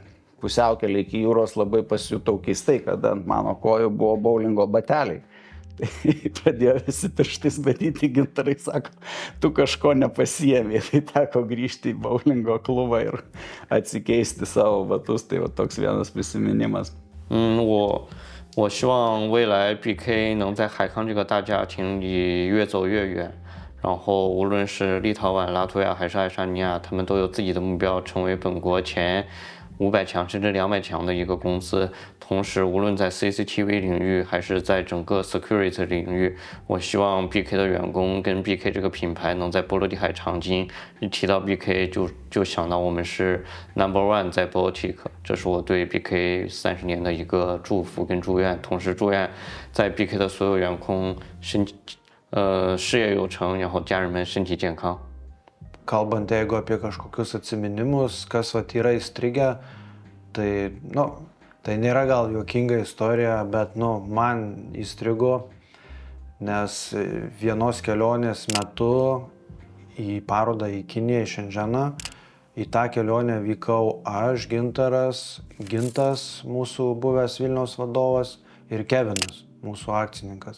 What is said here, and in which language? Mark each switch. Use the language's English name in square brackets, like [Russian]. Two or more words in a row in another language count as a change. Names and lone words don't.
[Lithuanian] Pusiaukelį iki jūros labai pasijutau keistai, kad ant mano kojų buvo bowlingo bateliai. Tai pradėjo visi pirštais badyti, gintarai sako, tu kažko nepasiėmė, tai teko grįžti į bowlingo klubą ir atsikeisti savo batus, tai va toks vienas prisiminimas. [Chinese] 我希望未来 BK 能在海康这个大家庭里越走越远，然后无论是立陶宛、拉脱维亚还是爱沙尼亚，他们都有自己的目标，成为本国前500强甚至200强的一个公司。同时，无论在 CCTV 领域还是在整个 security 领域，我希望 BK 的员工跟 BK 这个品牌能在波罗的海长金。一提到 BK 就想到我们是 No.1 在 Baltic， 这是我对 BK 30年的一个祝福跟祝愿。同时祝愿在 BK 的所有员工事业有成，然后家人们身体健康。 [Lithuanian] Kalbant jeigu apie kažkokius atsiminimus, kas vat yra įstrigę, tai, tai nėra gal juokinga istorija, bet, man įstrigo, nes vienos kelionės metu į parodą į Kiniją, į Šendženą, į tą kelionę vykau aš, Gintas, mūsų buvęs Vilniaus vadovas, ir Kevinas, mūsų akcininkas.